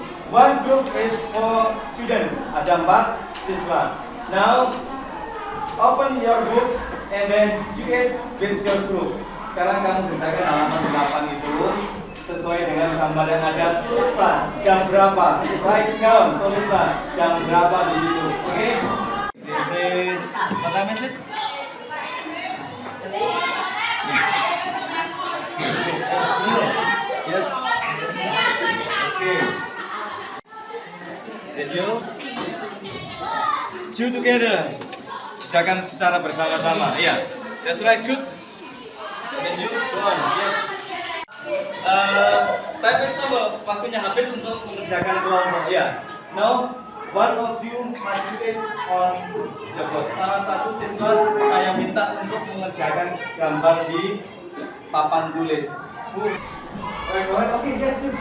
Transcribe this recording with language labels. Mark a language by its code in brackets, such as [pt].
[en] One group is for student. [id] Ada 4 siswa. [en] Now open your book and then do it with your group. [id] Sekarang kamu kerjakan halaman 8 itu sesuai dengan gambar yang ada. Tulislah jam berapa. [en] Write down. [id] Tulislah jam berapa di situ. Oke? [en] This is what time is it? Yes. Okay. Did you? Do together. [id] Kerjakan secara bersama-sama. [en] Iya. That's right. Good. Did you? Go on. Yes. Time is over. [id] Waktunya habis untuk mengerjakan kelompok. Ya. [en] Now, one of you must do it on the board. [id] Salah satu siswa saya minta untuk mengerjakan gambar di papan tulis. [en] Oke, yes.